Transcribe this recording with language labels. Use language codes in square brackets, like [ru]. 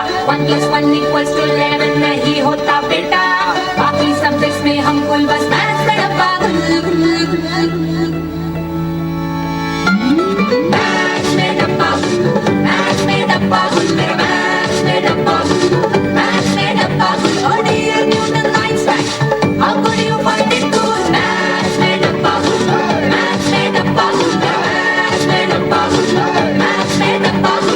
[en] 1 plus 1 equals to 11 [hi] नहीं होता बेटा. बाकी सब्जेक्ट्स में हम कुल बस मैथ्स में डब्बा मैथ्स में डब्बा मैथ्स में डब्बा मेरा मैथ्स में डब्बा मैथ्स में डब्बा. [en] Oh dear Newton Einstein, how could you find it good? [hi] Maths में डब्बा maths में डब्बा maths में डब्बा maths में डब्बा.